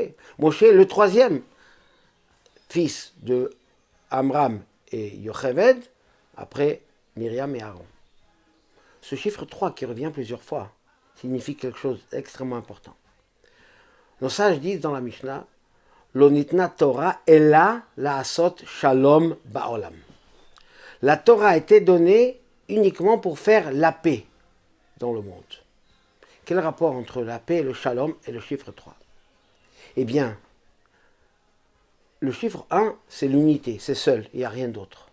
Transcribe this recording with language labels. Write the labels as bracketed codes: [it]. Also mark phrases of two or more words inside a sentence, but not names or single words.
[fr] Moshe, le 3e fils de Amram et Yocheved, après Myriam et Aaron. Ce chiffre 3 qui revient plusieurs fois signifie quelque chose d'extrêmement important. Nos sages disent dans la Mishnah, [he] לא ניתנה תורה אלא לעשות שלום בעולם. [fr] La Torah a été donnée uniquement pour faire la paix dans le monde. Quel rapport entre la paix, le shalom et le chiffre 3? Eh bien, le chiffre 1, c'est l'unité, c'est seul, il n'y a rien d'autre.